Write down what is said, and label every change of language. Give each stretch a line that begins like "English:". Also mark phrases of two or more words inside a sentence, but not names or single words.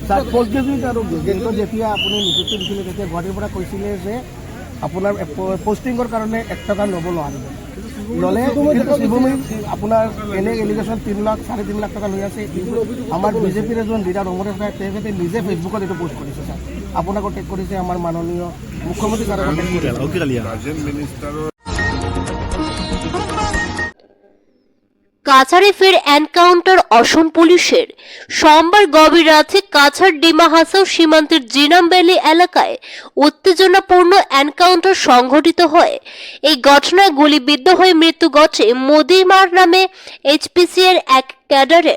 Assamese: ছাৰ
English: post graduate
Assamese: আৰু গ্ৰেজুৱেটত যেতিয়া আপুনি নিযুক্তি দিছিলে তেতিয়া গুৱাহাটীৰ পৰা কৈছিলে যে আপোনাৰ পষ্টিঙৰ কাৰণে 1 টকা ল'ব নোৱাৰিব। ল'লে শ্ৰীভূমি আপোনাৰ এনে এলিগেশ্যন 3 লাখ 3.5 লাখ টকা লৈ আছে। আমাৰ বিজেপিৰ এজন লিডাৰ অমৰেশ ৰায় তেখেতে নিজে ফেচবুকত এইটো পোষ্ট কৰিছে। ছাৰ আপোনাকো টেগ কৰিছে আমাৰ মাননীয় মুখ্যমন্ত্ৰী ছাৰে
English: guardian minister's
Bangla: কাছাড়ে ফের এনকাউন্টার অসম পুলিশের। সোমবার গভীর রাতে কাছাড় ডিমা হাসাও সীমান্তের জিনাম ভ্যালি এলাকায় উত্তেজনাপূর্ণ এনকাউন্টার সংঘটিত হয়। এই ঘটনায় গুলিবিদ্ধ হয়ে মৃত্যু ঘটে মোদিমার নামে এইচপিসি এর এক ক্যাডারের।